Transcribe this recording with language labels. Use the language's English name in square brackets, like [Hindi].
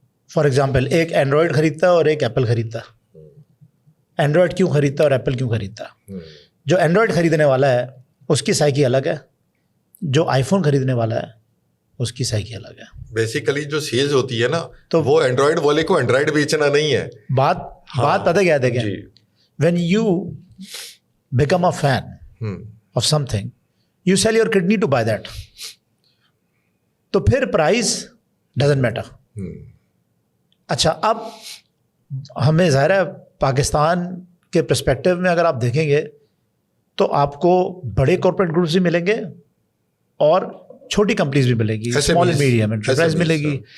[English] for example [Urdu] ایک Android خریدتا ہے اور ایک ایپل خریدتا ہے. اینڈرائڈ کیوں خریدتا ہے اور ایپل کیوں خریدتا ہے؟ جو اینڈرائڈ خریدنے والا ہے اس کی سائیکی الگ ہے, جو آئی فون خریدنے والا ہے اس کی سائیکی الگ ہے. بیسیکلی جو سیلز ہوتی ہے نا, تو وہ اینڈرائڈ والے کو اینڈرائڈ بیچنا نہیں ہے. بات پتہ کیا ہے, دیکھیں [English] when you become a fan of something, you sell your kidney to buy that. [Urdu] تو پھر پرائز [English] doesn't matter. [Urdu] اچھا, اب ہمیں ظاہر ہے پاکستان کے پرسپیکٹو میں اگر آپ دیکھیں گے تو آپ کو بڑے کارپوریٹ گروپس بھی ملیں گے اور چھوٹی کمپنیز بھی ملے گی, اسمال اینڈ میڈیم انٹرپرائز ملے گی.